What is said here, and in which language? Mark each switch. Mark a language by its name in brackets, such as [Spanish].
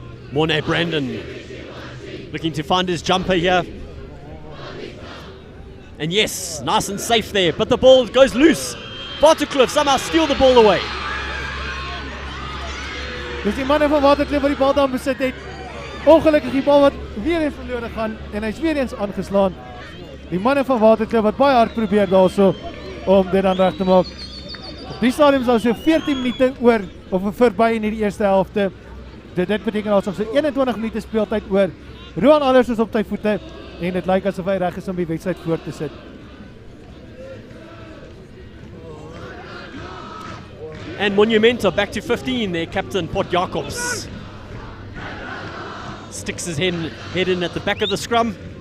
[English] Morne Brandon looking to find his jumper here. And yes, nice and safe there, but the ball goes loose. Waterkloof somehow steal the ball away. [Afrikaans] Dis die manne van Waterkloof wat die bal daar besit het. Ongelukkig die bal wat weer eens verlore gaan en hy's weer eens aangeslaan. Die manne van Waterkloof wat baie hard probeer daarso om dit dan reg te maak. Op die stadium is al so 14 minute oor of verby in die eerste helfte. Dit beteken asof so 21 minute speeltyd oor. Roan Allers is op sy voete en dit lyk asof hy reg is om die wedstryd voort te sit. [English] And Monument are back to 15. Their captain, Pot Jacobs, sticks his head in at the back of the scrum.